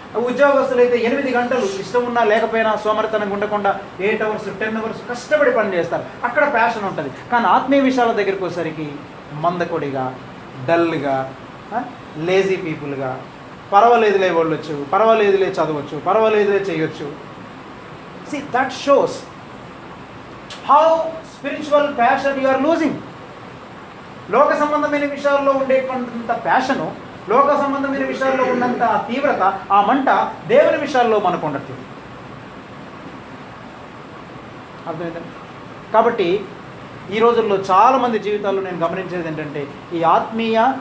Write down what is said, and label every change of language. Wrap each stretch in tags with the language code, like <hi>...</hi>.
<te>ఉద్యోగస్తులు అయితే 8 గంటలు ఇష్టం ఉన్నా లేకపోయినా సోమరితనంగా ఉండకుండా 8 అవర్స్ 10 అవర్స్ కష్టపడి పని చేస్తారు. అక్కడ ప్యాషన్ ఉంటుంది. కానీ ఆత్మీయ విషయాల దగ్గరికి వచ్చేసరికి మందకొడిగా, డల్గా, లేజీ పీపుల్గా, పర్వాలేదులే వెళ్ళొచ్చు, పర్వాలేదులే చదవచ్చు, పర్వాలేదులే చేయొచ్చు.</te> <en>See, that shows how spiritual passion you are losing.</en> <te>లోక సంబంధమైన విషయాల్లో ఉండేటువంటి ప్యాషను, లోక సంబంధమైన విషయాల్లో ఉన్నంత తీవ్రత, ఆ మంట దేవుని విషయాల్లో మనకు ఉండట్లేదు. అర్థమైందండి? కాబట్టి ఈ రోజుల్లో చాలామంది జీవితాల్లో నేను గమనించేది ఏంటంటే, ఈ ఆత్మీయ</te>